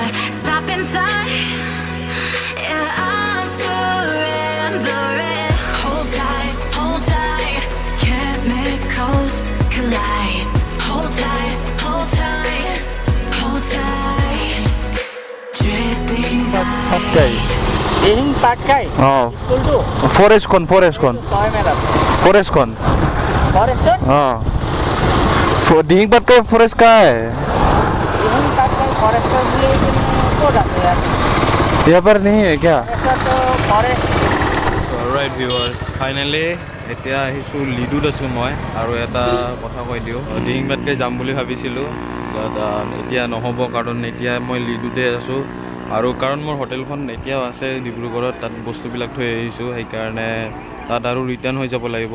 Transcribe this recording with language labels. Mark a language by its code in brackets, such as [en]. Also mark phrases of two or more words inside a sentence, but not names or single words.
[en] Stop in time, yeah, I'll surrender it. Hold tight, chemicals collide. Hold tight, dripping lights. [as] দিহিং পাটকাই স্কুলটো [hi] फॉरेस्ट कौन [as] 6 মেলাত [hi] फॉरेस्ट कौन [as] ফরেস্টত [hi] हाँ डिंग पट का फॉरेस्ट का है [as] দিহিং পাটকাই ফরেস্টত বুলি ক'ত আছে ইয়াত [hi] यहाँ पर नहीं है क्या [as] ফরেস্টত ফরেস্ট [en] alright viewers finally [as] এতিয়া আহিছোঁ লিডুত আছোঁ মই আৰু এটা কথা কৈ দিওঁ দিহিং পাটকাই যাম বুলি ভাবিছিলোঁ এতিয়া নহ'ব কাৰণ এতিয়া মই লিডুতে আছোঁ আৰু কাৰণ মোৰ হোটেলখন এতিয়াও আছে ডিব্ৰুগড়ত, তাত বস্তুবিলাক থৈ আহিছোঁ, সেইকাৰণে তাত আৰু ৰিটাৰ্ণ হৈ যাব লাগিব।